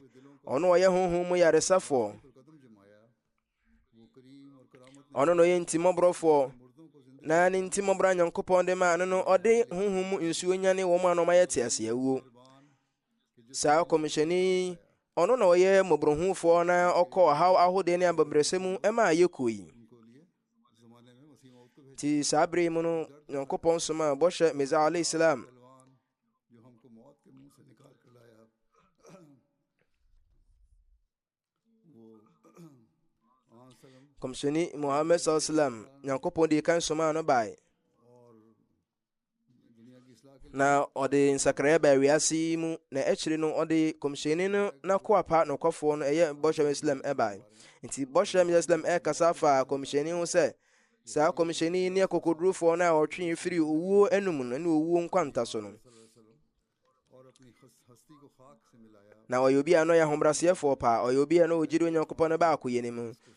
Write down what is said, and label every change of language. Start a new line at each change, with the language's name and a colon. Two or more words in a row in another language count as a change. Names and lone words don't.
Akan: Ɔno ɔyɛ honhom mu yaresafoɔ. Ɔno na ɔyɛ ntimmɔborɔfoɔ, na ne ntimmɔborɔ Nyankopɔn de maa no no ɔde honhom mu nsuo nyane wɔn a ɔma yɛ te ase awuo. Saa kɔmhyɛni ɔno na ɔyɛ mmɔborɔhufoɔ na ɔkɔ ɔhaw ahodeɛ ne abɛbrɛsɛ mu ɛmaa yɛkɔ yi. Nti saa bere mu no Nyankopɔn soma bɔhyɛ Mesiah
Arabic: عليه السلام
Akan: kɔmhyɛni Muhammad
Arabic: صلى الله عليه وسلم.
Akan: Nyankopɔn de kan soma no bae na ɔde nsakraeɛ baa wiase mu, na akyiri no ɔde kɔmhyɛni no n'akoapa nokwafoɔ no ɛyɛ bɔhyɛ Islam ɛbae. Nti bɔhyɛ Islam ɛkasa fa kɔmhyɛni ho sɛ saa kɔmhyɛni ne akokodurufoɔ no a ɔtwe firi owuo anum no ne owuo nkwanta so no, na ɔyɛ obi a no yɛ ahobraseɛfoɔ paa, ɔyɛ obi a no ɔgyiri Onyankopɔn no baako yɛ ne mu.